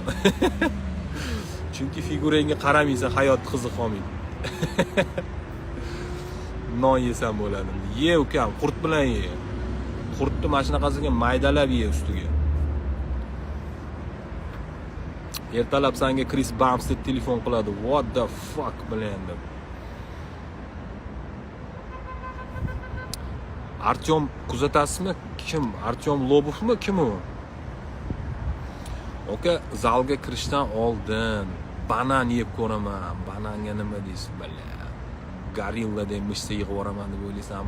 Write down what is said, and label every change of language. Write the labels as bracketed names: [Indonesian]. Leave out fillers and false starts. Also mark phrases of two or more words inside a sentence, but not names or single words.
[Uzbek] Chunki figurangga qaramaysan, hayot qiziq qolmaydi. Non yesam bo'ladi. Ye ukam, qurt bilan ye. Qurtni mana shunaqasiga maydalab ye ustiga. Ertalab senga Chris Bumstead telefon qiladi. [English] What the fuck [Uzbek] bilan deb. Artyom kuzatasizmi? Kim? Artyom Lobovmi? Kim u? Oka, zalga kirishdan oldin banan yeb ko'raman. Bananga nima deysiz bala? Gorilla deb mishsa yig'ib yuboraman deb o'ylaysanmi?